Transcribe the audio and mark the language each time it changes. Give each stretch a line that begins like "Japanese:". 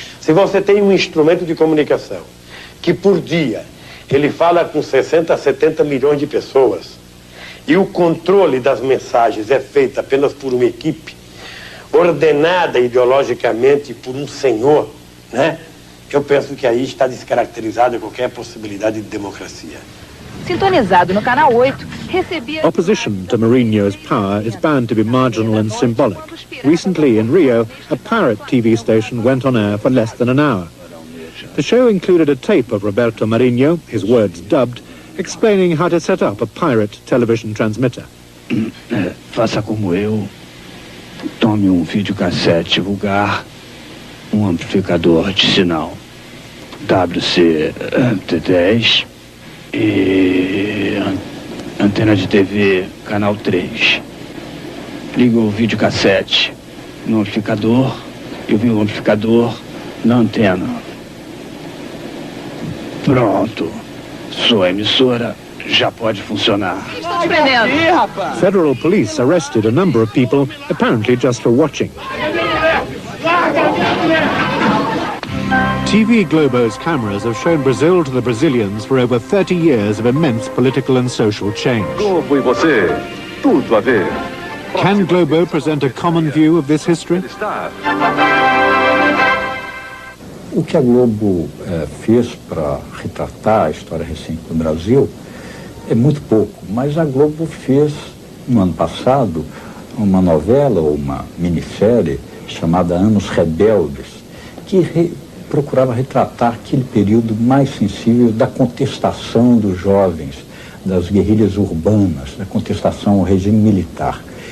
Portuguese: Se você tem um instrumento de comunicação que por dia ele fala com 60 a 70 milhões de pessoas e o controle das mensagens é feito apenas por uma equipe ordenada ideologicamente por um senhor, né? Eu penso que aí está descaracterizada qualquer possibilidade de democracia. Sintonizado no canal 8, recebia...
English: Opposition to Mourinho's power is bound to be marginal and symbolic. Recently in Rio, a pirate TV station went on air for less than an hour. The show included a tape of Roberto Marinho, his words dubbed, explaining how to set up a pirate television transmitter.
Portuguese: Faça como eu. Tome um videocassete vulgar, um amplificador de sinal WC-T10 e antena de TV canal 3. Liga o videocassete no amplificador e o amplificador na antena. Pronto. Sua emissora já pode funcionar.
English: Federal police arrested a number of people, apparently just for watching. TV Globo's cameras have shown Brazil to the Brazilians for over 30 years of immense political and social change.
Portuguese: Globo e você, tudo a ver.
English: Can Globo present a common view of this history?
Portuguese: O que a Globo fez para retratar a história recente do Brasil é muito pouco, mas a Globo fez, no ano passado, uma novela ou uma minissérie chamada Anos Rebeldes, que procurava retratar aquele período mais sensível da contestação dos jovens, das guerrilhas urbanas, da contestação ao regime militar.